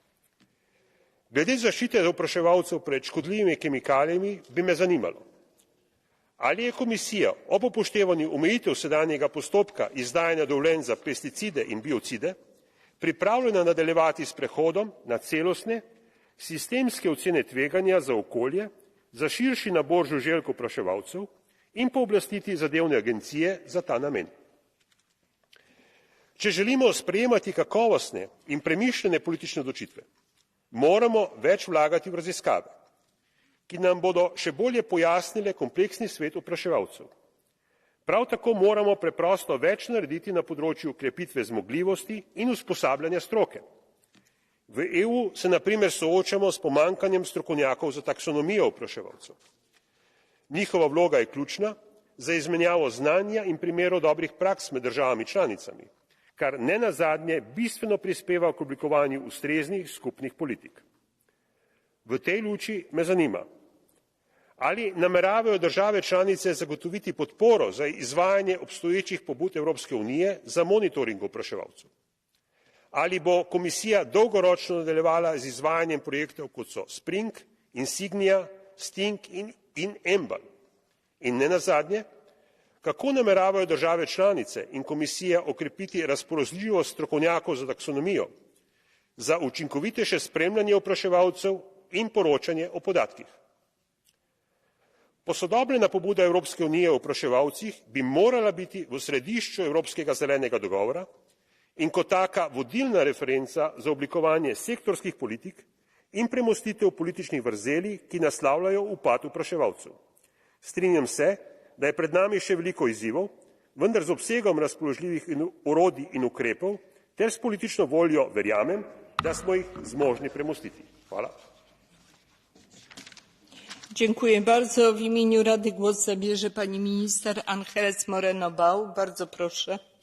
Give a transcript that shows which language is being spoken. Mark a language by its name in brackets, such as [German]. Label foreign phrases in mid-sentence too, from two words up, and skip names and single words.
[Slovenian] Glede zaščite opraševalcev pred škodljivimi kemikalijami bi me zanimalo, ali je komisija ob upoštevanju omejitev sedanjega postopka izdajanja dovoljenj za pesticide in biocide pripravljena nadaljevati s prehodom na celostne sistemske ocene tveganja za okolje za širši nabor žuželk opraševalcev in pooblastiti zadevne agencije za ta namen. Če želimo sprejemati kakovostne in premišljene politične odločitve, moramo več vlagati v raziskave, ki nam bodo še bolje pojasnile kompleksni svet opraševalcev. Prav tako moramo preprosto več narediti na področju krepitve zmogljivosti in usposabljanja stroke. V EU se na primer soočamo s pomanjkanjem strokovnjakov za taksonomijo opraševalcev. Njihova vloga je ključna za izmenjavo znanja in primerov dobrih praks med državami članicami, kar nenazadnje bistveno prispeva k oblikovanju ustreznih skupnih politik. V tej luči me zanima, ali nameravajo države članice zagotoviti podporo za izvajanje obstoječih pobud Evropske unije za monitoring opraševalcev. Ali bo komisija dolgoročno nadaljevala z izvajanjem projektov kot so Spring, Insignia, Sting in Embal. In nenazadnje, kako nameravajo države članice in komisija okrepiti razpoložljivost strokovnjakov za taksonomijo, za učinkovitejše spremljanje opraševalcev in poročanje o podatkih. Posodobljena pobuda Evropske unije o opraševalcih bi morala biti v središču Evropskega zelenega dogovora in kot taka vodilna referenca za oblikovanje sektorskih politik in premostitev političnih vrzeli, ki naslavljajo upad opraševalcev. Strinjam se, da je pred nami še veliko izzivov, vendar z obsegom razpoložljivih orodij in ukrepov ter s politično voljo verjamem, da smo jih zmožni premostiti. Hvala. [Polish] Dziękuję bardzo. W imieniu Rady głos zabierze pani minister Ángeles Moreno-Bau. Bardzo proszę.